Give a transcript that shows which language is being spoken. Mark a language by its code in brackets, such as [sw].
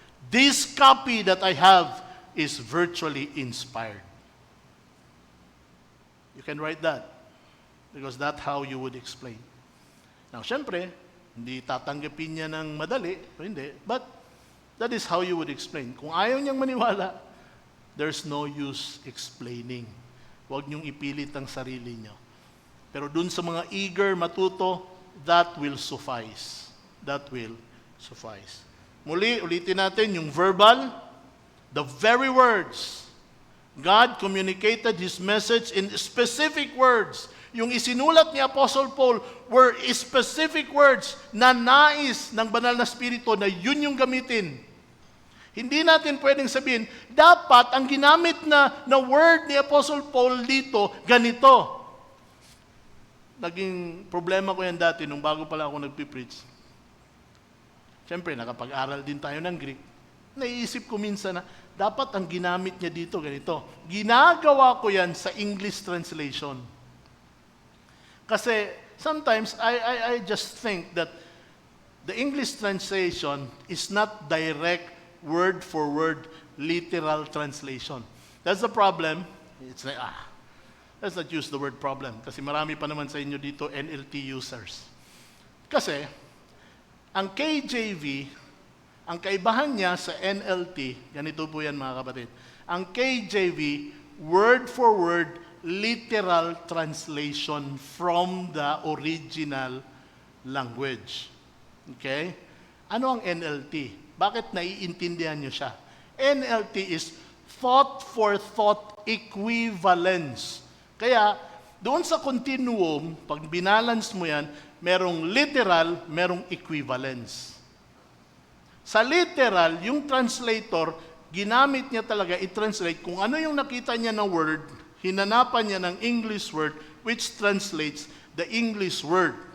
[en] This copy that I have is virtually inspired. You can write that because that's how you would explain. [tl] Now, syempre, hindi tatanggapin niya ng madali, o hindi, [en] but that is how you would explain. [tl] Kung ayaw niyang maniwala, [en] there's no use explaining. [tl] Huwag niyong ipilit ang sarili niyo. Pero dun sa mga eager matuto, [en] that will suffice. That will suffice. [tl] Muli, ulitin natin yung verbal, the very words. [en] God communicated His message in specific words. [tl] Yung isinulat ni Apostle Paul [en] were specific words [tl] na nais ng banal na spirito na yun yung gamitin. Hindi natin pwedeng sabihin, dapat ang ginamit na word ni Apostle Paul dito, ganito. Naging problema ko yan dati nung bago pala ako nagpipreach. Siyempre, nakapag-aral din tayo ng Greek. Naiisip ko minsan na, dapat ang ginamit niya dito, ganito. Ginagawa ko yan sa English translation. Kasi [en] sometimes I just think that the English translation is not direct word for word literal translation. That's the problem. It's like, let's not use the word problem [tl] kasi marami pa naman sa inyo dito [en] NLT users. [tl] Kasi ang KJV, ang kaibahan niya sa NLT, ganito po yan mga kapatid. [en] Ang KJV, word for word literal translation from the original language. [tl] Okay? Ano ang NLT? Bakit naiintindihan nyo siya? NLT is [en] thought for thought equivalence. [tl] Kaya, doon sa continuum, pag binalance mo yan, merong literal, merong equivalence. Sa literal, yung translator, ginamit niya talaga i-translate kung ano yung nakita niya na word, hinanapan niya ng English word, [en] which translates the English word.